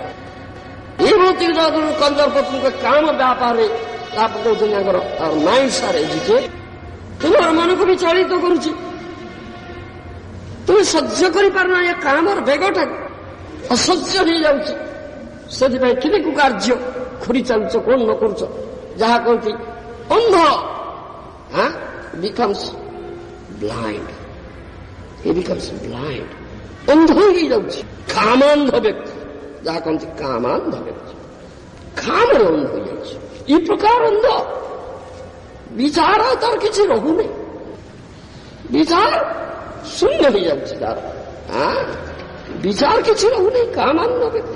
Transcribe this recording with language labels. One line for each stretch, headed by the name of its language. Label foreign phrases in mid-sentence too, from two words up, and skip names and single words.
Odia: ଏ ଭୌତିକ ଜଗତର କନ୍ଦର୍ପ ତୁମକୁ କାମ ବ୍ୟାପାରରେ ଲାଭ କରୁଛନ୍ତି, ତାଙ୍କର ମାଇଣ୍ଡ ସାର୍ ଏଜୁକେଟ, ତୁମର ମନକୁ ବି ଚଳିତ କରୁଛି। ତୁମେ ସହ୍ୟ କରିପାରୁନା ଏ କାମର ବେଗଟାକୁ, ଅସହ୍ୟ ହେଇଯାଉଛି। ସେଥିପାଇଁ କେତେକୁ କାର୍ଯ୍ୟ ଖୁରି ଚାଲୁଛ, କଣ ନ କରୁଛ, ଯାହା କହନ୍ତି ଅନ୍ଧ
English: becomes blind, he becomes blind,
Odia: ଅନ୍ଧ ହେଇଯାଉଛି। କାମାନ୍ଧ ବ୍ୟକ୍ତି, ଯାହା କହନ୍ତି କାମାନ୍ଧ ବ୍ୟକ୍ତି, କାମରେ ଅନ୍ଧ ହେଇଯାଉଛି। ଏ ପ୍ରକାର ଅନ୍ଧ, ବିଚାର ତାର କିଛି ରହୁନି, ବିଚାର ଶୂନ୍ୟ ହେଇଯାଉଛି ତାର, ବିଚାର କିଛି ରହୁନି, କାମାନ୍ଧ ବ୍ୟକ୍ତି।